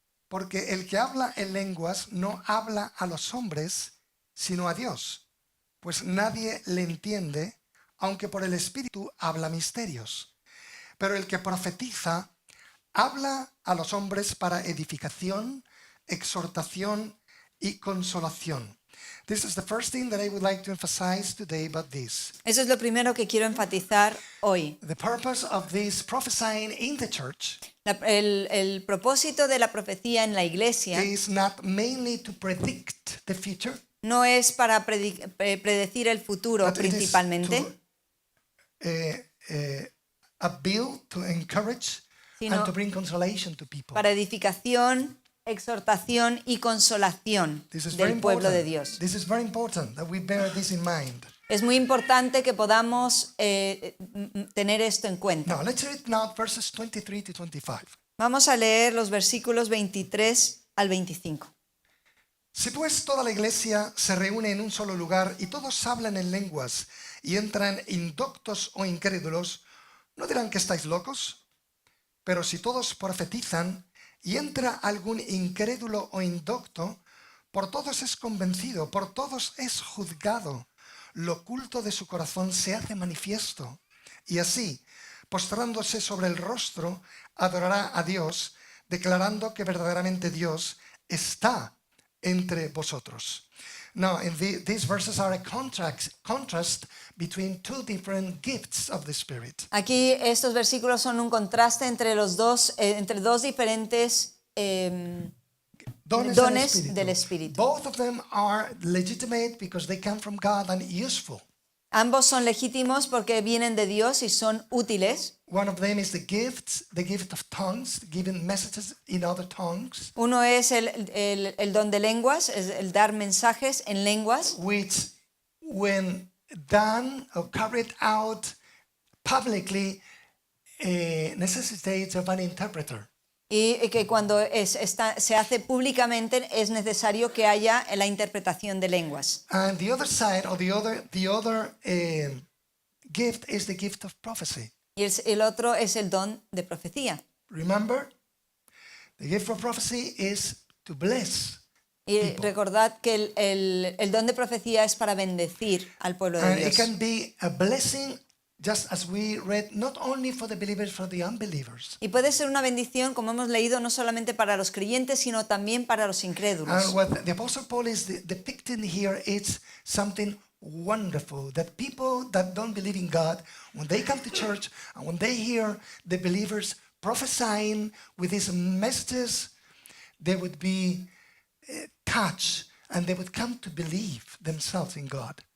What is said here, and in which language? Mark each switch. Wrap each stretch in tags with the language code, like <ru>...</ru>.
<es>porque el que habla en lenguas no habla a los hombres, sino a Dios, pues nadie le entiende, aunque por el Espíritu habla misterios. Pero el que profetiza habla a los hombres para edificación, exhortación y consolación.</es> <en>This is the first thing that I would like to emphasize today about this.</en> <es>Eso es lo primero que quiero enfatizar hoy.</es> <en>The purpose of this prophesying in the church</en> <es>El propósito de la profecía en la iglesia</es> <en>is not mainly to predict the future,</en> <es>no es para predecir el futuro</es> <en>but it is</en> <es>principalmente,</es> <en>to build, to encourage,</en> <es>Sino</es> <en>and to bring consolation to people.</en> <es>para edificación, exhortación y consolación</es> <en>This is very</en> <es>del pueblo de</es> <en>important.</en> <es>Dios.</es> <en>This is very important that we bear this in mind.</en> <es>Es muy importante que podamos tener esto en cuenta.</es> <en>Now, let's read now verses 23 to 25.</en> <es>Vamos a leer los versículos 23 al 25. Si pues toda la iglesia se reúne en un solo lugar y todos hablan en lenguas y entran indoctos o incrédulos, ¿no dirán que estáis locos? Pero si todos profetizan y entra algún incrédulo o indocto, por todos es convencido, por todos es juzgado. Lo oculto de su corazón se hace manifiesto. Y así, postrándose sobre el rostro, adorará a Dios, declarando que verdaderamente Dios está entre vosotros.</es> <en>Now, these verses are a contrast between two different gifts of the Spirit.</en> <es>Aquí estos versículos son un contraste entre entre dos diferentes dones del Espíritu.</es> <en>Both of them are legitimate because they come from God and useful.</en> <es>Ambos son legítimos porque vienen de Dios y son útiles.</es> <en>One of them is the gift of tongues, giving messages in other tongues,</en> <es>Uno es el don de lenguas, es el dar mensajes en lenguas,</es> <en>which when done or carried out publicly necessitates of an interpreter.</en> <es>y que cuando se hace públicamente es necesario que haya la interpretación de lenguas.</es> <en>And the other side, or the other gift is the gift of prophecy.</en> <es>Y el otro es el don de profecía.</es> <en>Remember, the gift of prophecy is to bless.</en> <es>Y</es> <en>People.</en> <es>recordad que el don de profecía es para bendecir al pueblo de</es> <en>And it</en> <es>Dios.</es> <en>can be a blessing, just as we read, not only for the believers, for the unbelievers.</en> <es>Y puede ser una bendición, como hemos leído, no solamente para los creyentes, sino también para los incrédulos.</es> <en>And what the Apostle Paul is depicting here is something wonderful, that people that don't believe in God, when they come to church and when they hear the believers prophesying with these messages, they would be touched and they would come to believe themselves in God.</en>